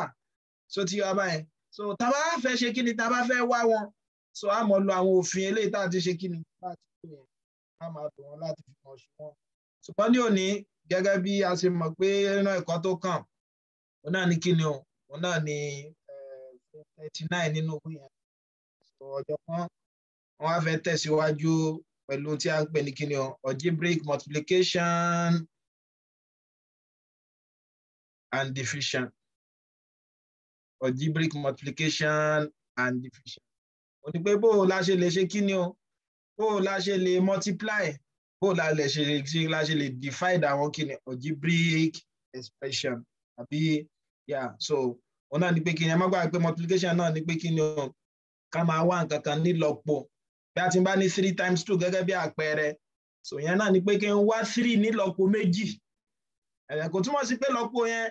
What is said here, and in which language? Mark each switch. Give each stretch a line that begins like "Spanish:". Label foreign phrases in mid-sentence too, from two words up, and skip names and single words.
Yoruba: tí wá báyìí tá bá fẹ́ ṣe tá bá fẹ́ wá wọn a mọ̀ lo àwọn òfin eléyìí tá a ti ṣe láti tó yẹn a máa lò wọn láti fi mọ̀ ṣe wọn ṣùgbọ́n ní òní gẹ́gẹ́ bí a ṣe mọ̀ pé nínú ẹ̀kọ́ tó kàn òun náà ní òun náà ní 39 nínú owó yẹn ọ̀jọ̀gbọ́n wọ́n á fẹ́ tẹ̀síwájú pẹ̀lú tí a ń pè ní
English: algebraic multiplication and division algebraic multiplication and division
Yoruba: ó ní pé bó la ṣe lè ṣe bó la ṣe lè multiply bó la ṣe lè divide àwọn
English: algebraic expression
Yoruba: àbí òun náà ní pé ẹ má gbàgbé pé multiplication náà ní pé ká máa wá nǹkan kan nílọ́po bí a ti bá ní 3 times 2 gẹ́gẹ́ bí àpẹẹrẹ yẹn náà ní pé kí n wá 3 nílọ́po méjì kò túmọ̀ sí pé lọ́po yẹn